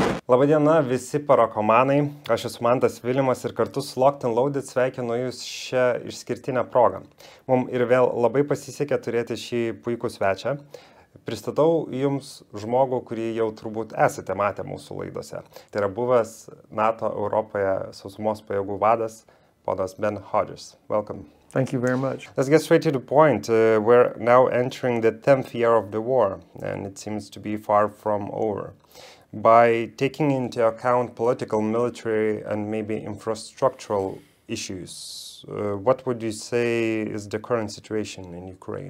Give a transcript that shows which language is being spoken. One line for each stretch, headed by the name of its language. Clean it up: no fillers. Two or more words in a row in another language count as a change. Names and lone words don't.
Lithuanian: Labadiena visi parakomanai, aš esu Mantas Vilimas ir kartu su Locked and Loaded sveikinu jūs šią išskirtinę progą. Mums ir vėl labai pasisekė turėti šį puikų svečią. Pristatau jums žmogų, kurį jau turbūt esate matę mūsų laidose. Tai yra buvęs NATO Europoje sausumos pajėgų vadas, ponas Ben Hodges.
English: Welcome. Thank you very much. Let's get straight to the point. We're now entering the 10th year of the war, and it seems to be far from over. By taking into account political, military, and maybe infrastructural issues, what would you say is the current situation in Ukraine?